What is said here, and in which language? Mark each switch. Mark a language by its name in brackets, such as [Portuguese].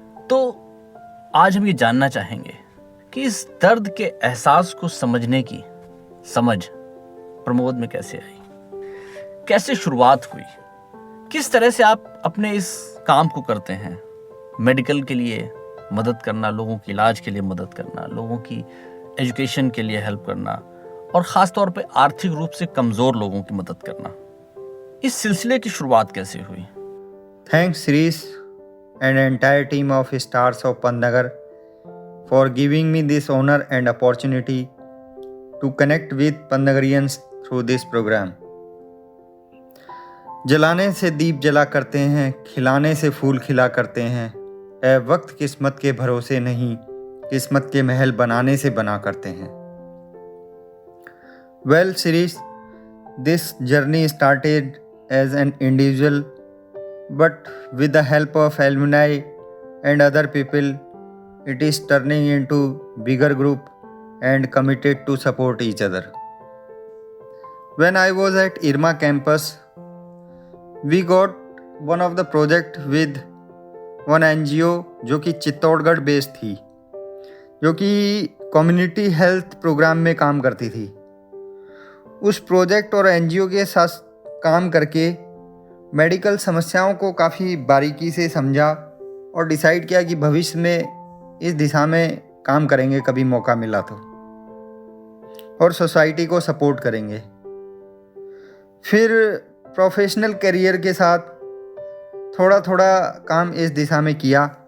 [Hindi] तो आज हम ये जानना चाहेंगे कि इस दर्द के एहसास को समझने की समझ प्रमोद में कैसे आई, कैसे शुरुआत हुई, किस तरह से आप अपने इस काम को करते हैं। मेडिकल के लिए मदद करना, लोगों के इलाज के लिए मदद करना, लोगों की एजुकेशन के लिए हेल्प करना और ख़ास तौर पे आर्थिक रूप से कमज़ोर लोगों की मदद करना। इस सिलसिले की शुरुआत कैसे हुई? [English] Thanks, Sirish and entire team of Stars of Pantnagar for giving me this honor and opportunity to connect with Pantnagarians through this program. [Hindi] जलाने से दीप जला करते हैं, खिलाने से फूल खिला करते हैं। ए वक्त किस्मत के भरोसे नहीं, किस्मत के महल बनाने से बना करते हैं। [English] Well, Sirish, this journey started as an individual, but with the help of alumni and other people, it is turning into bigger group and committed to support each other. When I was at IRMA campus, we got one of the project with one NGO [Hindi] जो कि Chittorgarh based थी, जो कि community health programme में काम करती थी। उस प्रोजेक्ट और NGO के साथ काम करके मेडिकल समस्याओं को काफ़ी बारीकी से समझा और डिसाइड किया कि भविष्य में इस दिशा में काम करेंगे कभी मौका मिला तो। और सोसाइटी को सपोर्ट करेंगे। फिर प्रोफेशनल करियर के साथ थोड़ा थोड़ा काम इस दिशा में किया।